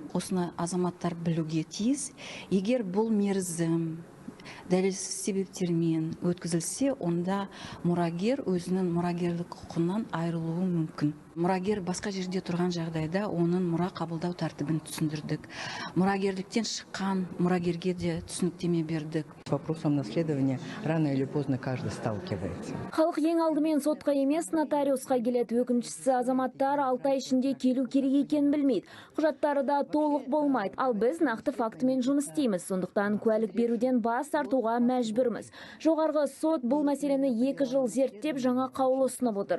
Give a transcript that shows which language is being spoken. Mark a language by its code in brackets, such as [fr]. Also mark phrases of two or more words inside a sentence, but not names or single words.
[kk] Осыны азаматтар білуге тиіс. Егер бұл мерзім дәлелсіз себептермен өткізілсе, онда мұрагер өзінің мұрагерлік құқынан айырылуы мүмкін. Мұрагер басқа жерде тұрған жағдайда оның мұра қабылдау тәртібін түсіндірдік. Мұрагерліктен шыққан мұрагерге де түсініктеме бердік. [ru] С вопросом наследования рано или поздно каждый сталкивается. [kk] Халық ең алдымен сотқа емес нотариусқа келеді. Өкінішісі азаматтар 6 ай ішінде келу керек екенін білмейді. Құжаттары да толық болмайды. Ал біз нақты фактімен жұмыс істейміз. Сондықтан куәлік беруден бас тартуға мәжбүрміз. Жоғарғы сот бұл мәселені 2 жыл зерттеп жаңа қаулы ұсынып отыр.